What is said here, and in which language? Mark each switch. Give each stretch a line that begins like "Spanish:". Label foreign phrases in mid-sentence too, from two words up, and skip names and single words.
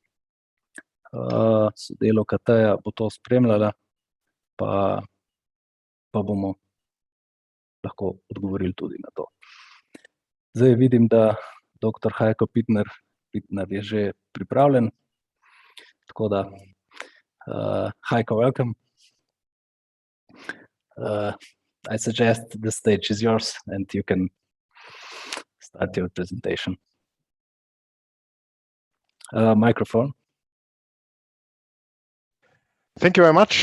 Slovenian: Sodelavka Teja bo to spremljala, pa bomo lahko odgovorili tudi na to. Zdaj vidim, da dr. Heiko Pittner je že pripravljen, tako da Heiko,
English: welcome. I suggest the stage is yours and you can start your presentation. Microphone. Thank you very much.